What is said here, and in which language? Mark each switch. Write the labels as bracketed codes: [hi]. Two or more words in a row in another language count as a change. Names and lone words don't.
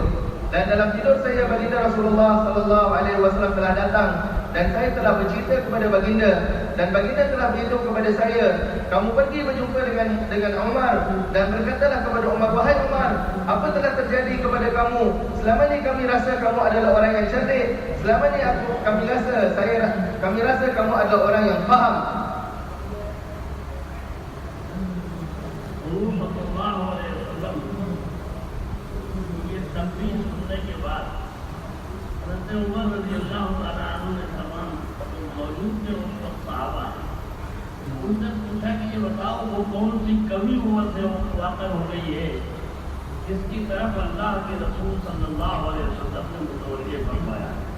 [ms] Dan dalam tidur saya, baginda Rasulullah [ar] صلى الله عليه وسلم [ms] telah datang dan saya telah bercerita kepada baginda dan baginda telah beritahu kepada saya, kamu pergi berjumpa dengan Umar dan berkatalah kepada Umar, wahai Umar, apa telah terjadi kepada kamu? Selama ni kami rasa kamu adalah orang yang cerdik. Selama ni kami rasa kamu adalah orang yang faham." [hi] उमर [ar] رضي الله تعالى عنه [hi] ने तमाम मौजूद थे उन सब सहाबा, उनसे पूछा कि ये बताओ वो कौन सी कमी उमर से वाक़ हो गई है जिसकी तरफ अल्लाह के रसूल [ar] صلى الله عليه وسلم [hi] ने मुतवज्जे फरमाया।